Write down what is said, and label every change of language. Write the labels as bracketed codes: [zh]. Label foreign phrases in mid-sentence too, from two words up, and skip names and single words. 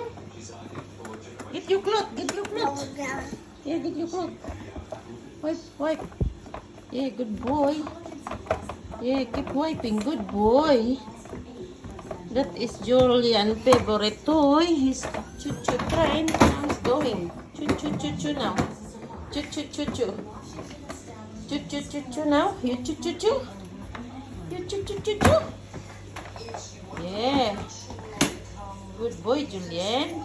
[en] Get your cloth. Get your cloth. Yeah, get your cloth. Wipe, wipe. Yeah, good boy. Yeah, keep wiping. Good boy. That is Julian's favorite toy. His choo-choo train. Now he's going. Choo-choo-choo-choo now. Choo-choo-choo-choo. Choo-choo-choo-choo now. You choo-choo-choo. You choo-choo-choo-choo. Yeah. Good boy, Julian.